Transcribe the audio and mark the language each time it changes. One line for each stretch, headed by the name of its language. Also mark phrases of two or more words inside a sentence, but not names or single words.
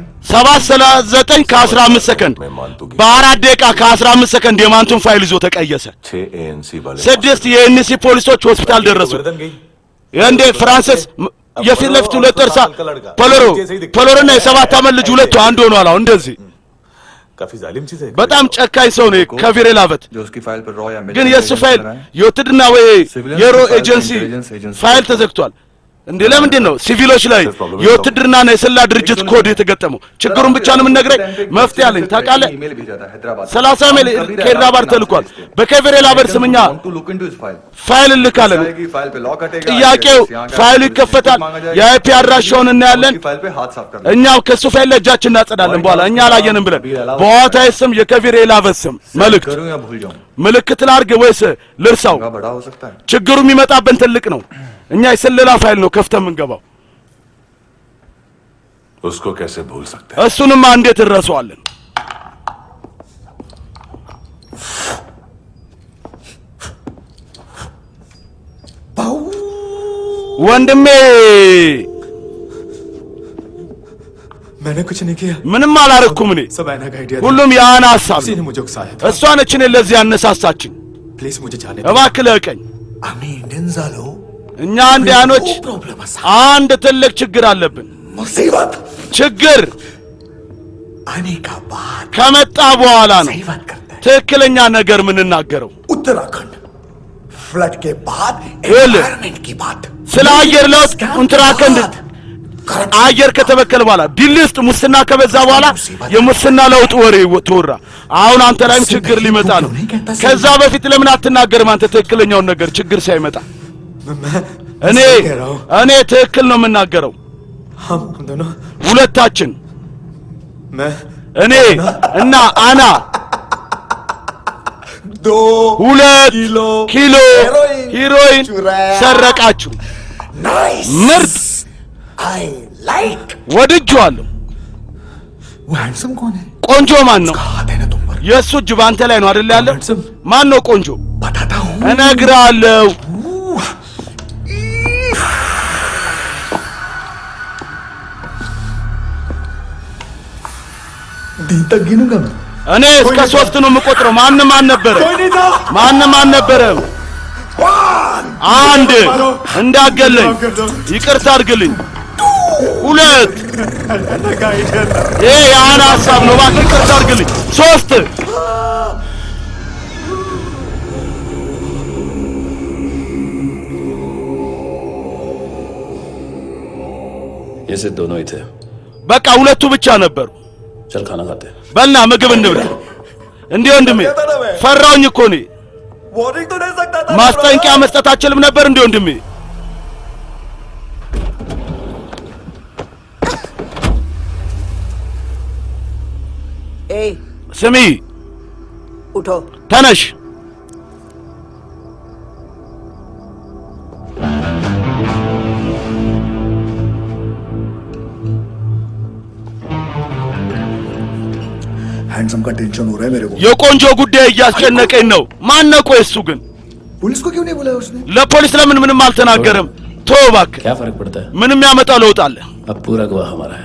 Amharic: 7:39 ከ15 ሰከንድ በአራት ደቂቃ ከ15 ሰከንድ የማንቱን ፋይል ይዞ ተቀየሰ።
Hindi: 6 ANC वाले
Amharic: 6 የኤንሲ ፖሊሶች ሆስፒታል ደረሱ። እንዴ ፍራንሲስ የፊት ለፊት ሁለት ጥርሳ ፖሎሮና የሰባት ዓመት ልጅ ሁለቱ አንድ ሆኗል። አሁን እንደዚህ
Hindi: काफी जालिम चीज है
Amharic: በጣም ጨካኝ ሰው ነው ከቪሬ ላበት
Hindi: जो उसकी फाइल पर रॉ या
Amharic: ግን የሱ ፋይል የውትድርና ወይ የሮ ኤጀንሲ ፋይል ተዘግቷል። እንዴ ለምንድን ነው ሲቪሎች ላይ የውትድርናና የስለላ ድርጅት ኮድ የተገጠመው? ችግሩን ብቻ ነው የምንነግረኝ። መፍትሄ አለኝ ታውቃለህ። 30 ሜል ከሄድራባድ ተልኳል። በከቪሬ ላበት ስምኛ ፋይል ልካለን። ጥያቄው ፋይሉ ይከፈታል። የአይፒ አድራሻውን እናያለን። እኛው ከሱ ፋይል ላይ እጃችን እናጸዳለን። በኋላ እኛ አላየንም ብለን በዋታይ ስም የከቪሬ ላበት ስም ምልክት ላድርግ ወይስ ልርሳው? ችግሩ የሚመጣብን ትልቅ ነው። እኛ የስለላ ፋይል ነው ከፍተን የምንገባው።
Hindi: उसको कैसे भूल सकते हैं?
Amharic: እሱንማ እንዴት እንረሳዋለን? ወንድሜ
Hindi: मैंने कुछ नहीं किया
Amharic: ምንም አላረኩም እኔ
Hindi: सब ऐना का आइडिया
Amharic: ሁሉም የአና ሐሳብ
Hindi: किसी ने मुझे उकसाया था
Amharic: እሷ ነች እኔን ለዚህ ያነሳሳችኝ።
Hindi: प्लीज मुझे जाने
Amharic: እባክህ ለቀኝ።
Marathi: आम्ही इंडियन झालो
Amharic: እኛ አንዲያኖች አንድ ትልቅ ችግር አለብን።
Hindi: मुसीबत
Amharic: ችግር
Hindi: आने का बाद
Amharic: ከመጣ በኋላ ነው
Hindi: सही बात करते हैं
Amharic: ትክክለኛ ነገር የምንናገረው።
Hindi: उत्तराखंड फ्लड के बाद बोल। एनवायरनमेंट की बात
Amharic: ስለ አየር ለውጥ उत्तराखंड አየር ከተበከለ በኋላ ዲል ውስጥ ሙስና ከበዛ በኋላ የሙስና ለውጥ ወሬ ተወራ። አሁን አንተ ላይም ችግር ሊመጣ ነው። ከዛ በፊት ለምን አትናገርም አንተ ትክክለኛውን ነገር ችግር ሳይመጣ? እኔ ትክክል ነው የምናገረው።
Hindi: हम दोनों
Amharic: ሁለታችን
Hindi: मैं
Amharic: እኔ እና አና 2 ኪሎ ሂሮይን ሰረቃችሁ። ምርጥ
English: I like
Amharic: ወድጄዋለሁ።
Hindi: वो हैंडसम कौन है?
Amharic: ቆንጆ ማን ነው?
Hindi: हाथ है ना तुम पर
Amharic: የሱ እጅ ባንተ ላይ ነው አይደል ያለው? ማን ነው ቆንጆ?
Hindi: बताता हूँ
Amharic: እነግርሃለሁ።
Hindi: दिन तक गिनूंगा मैं
Amharic: እኔ እስከ 3 ነው የምቆጥረው። ማንም አልነበረም። አንድ እንዳገለኝ ይቅርታ አድርግልኝ። 2 ይሄ የአና ሐሳብ ነው። እባክህ ይቅርታ አድርግልኝ። 3
Hindi: ये दोनों ही थे।
Amharic: በቃ ሁለቱ ብቻ ነበሩ።
Hindi: चल खाना खाते हैं।
Amharic: በልና ምግብ እንብላ። እንዴ ወንድሜ ፈራውኝ እኮ እኔ
Hindi: वार्निंग तो दे सकता था
Amharic: ማስጠንቀቂያ መስጠት አችልም ነበር እንዴ ወንድሜ?
Hindi: ए
Amharic: ስሚ
Hindi: उठो
Amharic: ተነሽ።
Hindi: हैंडसम का टेंशन हो रहा है मेरे को
Amharic: የቆንጆ ጉዳይ እያስጨነቀኝ ነው። ማን ነው ቆይ እሱ ግን?
Hindi: पुलिस को क्यों नहीं बुलाया उसने?
Amharic: ለፖሊስ ለምን ምንም አልተናገረም? ተው እባክህ።
Hindi: क्या फर्क पड़ता है?
Amharic: ምንም ያመጣው ለውጥ አለ?
Hindi: अब पूरा गवाह हमारा है।